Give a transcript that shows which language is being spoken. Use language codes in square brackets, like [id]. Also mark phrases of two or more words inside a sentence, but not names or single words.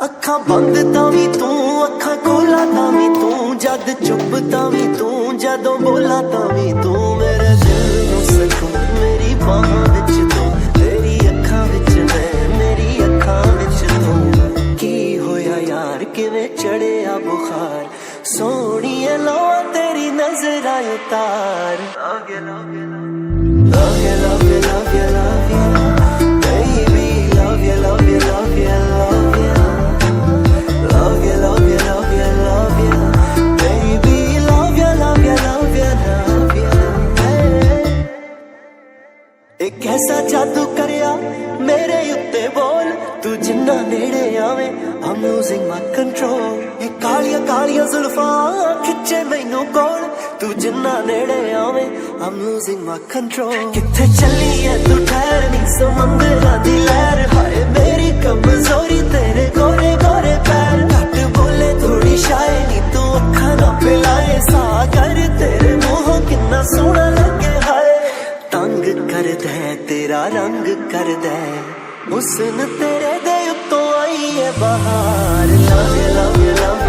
[pa] ਅੱਖਾਂ ਬੰਦ ਤਾਂ ਵੀ ਤੂੰ, ਅੱਖਾਂ ਖੋਲਾ ਤਾਂ ਵੀ ਤੂੰ, ਜਦ ਚੁੱਪ ਤਾਂ ਵੀ ਤੂੰ, ਜਦੋਂ ਬੋਲਾਂ ਤਾਂ ਵੀ ਤੂੰ। ਮੇਰੇ ਦਿਲ ਨੂੰ ਸਕੂਨ ਮੇਰੀ ਬਾਹਾਂ ਵਿੱਚ ਤੂੰ, ਤੇਰੀ ਅੱਖਾਂ ਵਿੱਚ ਮੈਂ, ਮੇਰੀ ਅੱਖਾਂ ਵਿੱਚ ਤੂੰ। ਕੀ ਹੋਇਆ ਯਾਰ ਕਿਵੇਂ ਚੜਿਆ ਬੁਖਾਰ, ਸੋਹਣੀਏ ਲੋ ਤੇਰੀ ਨਜ਼ਰਾਂ ਉਤਾਰ। [en] Love you, love you, love you, love you, love you, love you, baby, love you, love you, love you, love you, love you, love you, love you, love you, baby, love you, love you, love you, love you। [pa] ਇੱਕ ਐਸਾ ਜਾਦੂ ਕਰਿਆ ਮੇਰੇ ਉੱਤੇ ਬੋਲ, ਤੂੰ ਜਿੰਨਾ ਨੇੜੇ ਆਵੇ [en] I'm losing my control। [pa] ਇਹ ਕਾਲੀਆਂ ਕਾਲੀਆਂ ਜ਼ੁਲਫ਼ਾਂ ਖਿੱਚੇ ਮੈਨੂੰ ਕੋਲ, ਤੂੰ ਜਿੰਨਾ ਨੇੜੇ ਆਵੇ [en] I'm losing my control। [pa] ਕਿੱਥੇ ਚੱਲੀ ਹੈ ਤੂੰ ਠਹਿਰ ਨੀ ਸਮੁੰਦਰਾਂ ਦੀ ਲਹਿਰ, ਹਾਏ ਮੇਰੀ ਕਮਜ਼ੋਰੀ ਤੇਰੇ ਗੋਰੇ ਗੋਰੇ ਪੈਰ। ਘੱਟ ਬੋਲੇ ਥੋੜ੍ਹੀ ਸ਼ਾਇਰੀ ਤੂੰ ਅੱਖਾਂ ਨਾ ਪਿਲਾਏ, ਸਾਗਰ ਤੇਰੇ ਮੂੰਹੋਂ ਕਿੰਨਾ ਸੋਹਣਾ ਲੱਗੇ ਹਾਏ। ਤੰਗ ਕਰ ਦੇ ਤੇਰਾ ਰੰਗ ਕਰ ਦੇ, ਹੁਸਨ ਤੇਰੇ ਦੇ ਉੱਤੋਂ ਆਈ ਹੈ ਬਹਾਰ। [en] Love you, love you,